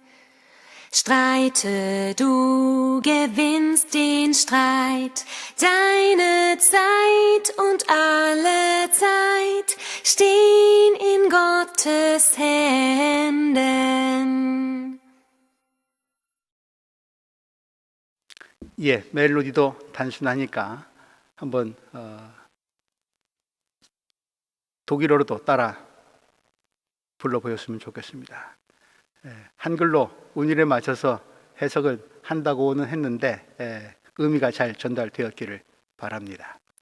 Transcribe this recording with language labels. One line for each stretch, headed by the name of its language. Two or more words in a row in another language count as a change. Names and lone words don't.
German: Streite, du gewinnst den Streit, deine Zeit und alle Zeit stehen in Gottes Händen.
Korean: 예, 멜로디도 단순하니까 한번 독일어로도 따라 불러보였으면 좋겠습니다. 한글로 운율에 맞춰서 해석을 한다고는 했는데 의미가 잘 전달되었기를 바랍니다.